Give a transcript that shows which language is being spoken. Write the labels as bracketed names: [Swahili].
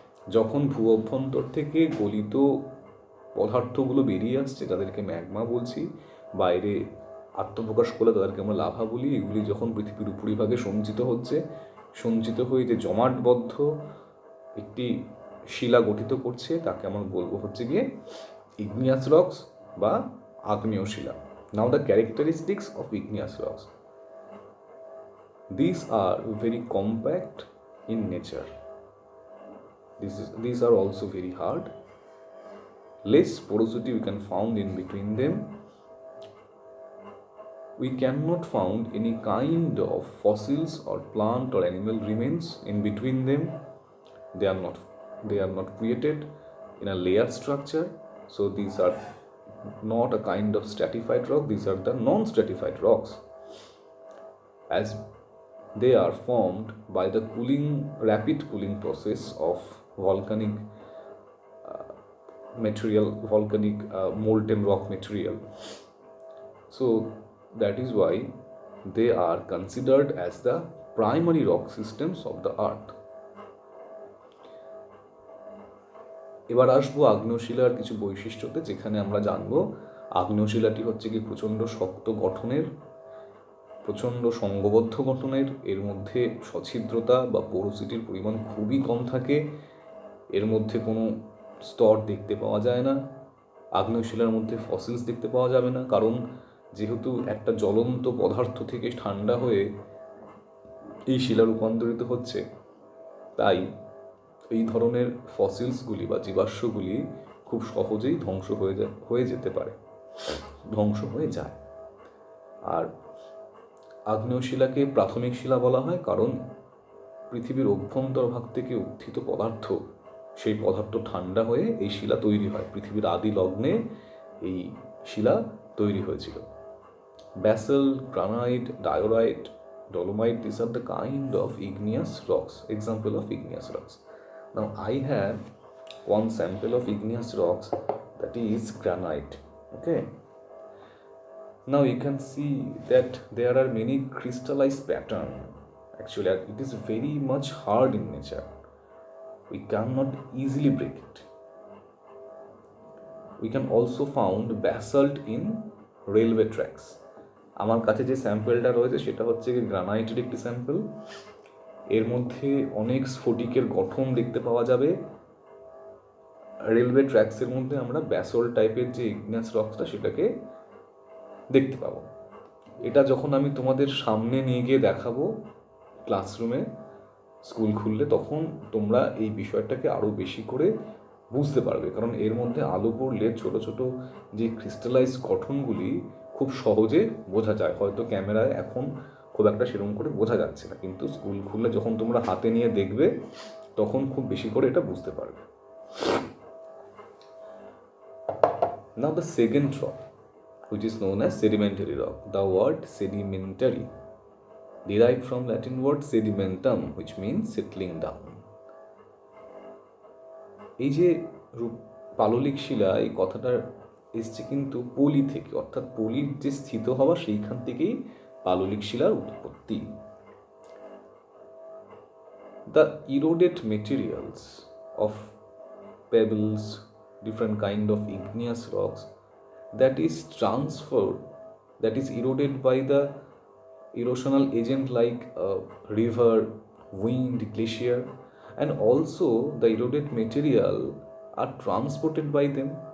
[Bangla] যখন ভূ অভ্যন্তর থেকে গলিত পদার্থগুলো বেরিয়ে আসছে তাদেরকে ম্যাগমা বলছি, বাইরে আত্মপ্রকাশ করলে তাদেরকে আমরা লাভা বলি। এগুলি যখন পৃথিবীর উপরিভাগে সঞ্চিত হয়ে যে জমাটবদ্ধ একটি শিলা গঠিত করছে তাকে আমরা বলবো হচ্ছে গিয়ে igneous rocks বা আগ্নেয় শিলা। [English] Now the characteristics of igneous rocks. These are very compact in nature. These are also very hard. Less porosity we can found in between them. We cannot found any kind of fossils or plant or animal remains in between them. They are not created in a layered structure. So these are not a kind of stratified rock. These are the non-stratified rocks, as they are formed by the rapid cooling process of volcanic material, volcanic molten rock material. So that is why they are considered as the primary rock systems of the earth. [Bangla] এবার আসবো আগ্নেয়শিলার কিছু বৈশিষ্ট্যতে, যেখানে আমরা জানবো আগ্নেয়শিলাটি হচ্ছে কি প্রচণ্ড শক্ত গঠনের, প্রচণ্ড সংঘবদ্ধ গঠনের, এর মধ্যে সছিদ্রতা বা পোরোসিটির পরিমাণ খুবই কম থাকে, এর মধ্যে কোনো স্তর দেখতে পাওয়া যায় না, আগ্নেয়শিলার মধ্যে ফসিলস দেখতে পাওয়া যাবে না, কারণ যেহেতু একটা জ্বলন্ত পদার্থ থেকে ঠান্ডা হয়ে এই শিলা রূপান্তরিত হচ্ছে, তাই এই ধরনের ফসিলসগুলি বা জীবাশ্মগুলি খুব সহজেই ধ্বংস হয়ে যেতে পারে, ধ্বংস হয়ে যায়। আর আগ্নেয়শিলাকে প্রাথমিক শিলা বলা হয়, কারণ পৃথিবীর অভ্যন্তরভাগ থেকে উত্থিত পদার্থ, সেই পদার্থ ঠান্ডা হয়ে এই শিলা তৈরি হয়। পৃথিবীর আদি লগ্নে এই শিলা তৈরি হয়েছিল। [English] Basalt, granite, diorite, dolomite, these are the kind of igneous rocks, example of igneous rocks. Now I have one sample of igneous rocks, that is granite. Okay, now you can see that there are many crystallized pattern. Actually it is very much hard in nature, we cannot easily break it. We can also found basalt in railway tracks. [Bangla] আমার কাছে যে স্যাম্পেলটা রয়েছে সেটা হচ্ছে গ্রানাইটের একটি sample. এর মধ্যে অনেক স্ফটিকের গঠন দেখতে পাওয়া যাবে। রেলওয়ে ট্র্যাকসের মধ্যে আমরা ব্যাসল্ট টাইপের যে ইগনিয়াস রকসটা সেটাকে দেখতে পাবো। এটা যখন আমি তোমাদের সামনে নিয়ে গিয়ে দেখাবো ক্লাসরুমে, স্কুল খুললে, তখন তোমরা এই বিষয়টাকে আরও বেশি করে বুঝতে পারবে, কারণ এর মধ্যে আলো পড়লে ছোট ছোট যে ক্রিস্টালাইজ গঠনগুলি খুব সহজে বোঝা যায়। হয়তো ক্যামেরায় এখন খুব একটা সেরকম করে বোঝা যাচ্ছে না, কিন্তু স্কুল খুললে যখন তোমরা হাতে নিয়ে দেখবে তখন খুব বেশি করে এটা বুঝতে পারবে। [English] Now the second rock, which is known as sedimentary rock. The word sedimentary derived from Latin word sedimentum, which means settling down. [Bangla] এই যে পাললিক শিলা, এই কথাটা এসছে কিন্তু পলি থেকে, অর্থাৎ পলির যে স্থিত হওয়া সেইখান থেকেই পাললিক শিলার উৎপত্তি। [English] The eroded materials of pebbles, different kind of igneous rocks, that is transferred, that is eroded by the erosional agent like river, wind, glacier, and also the eroded material are transported by them.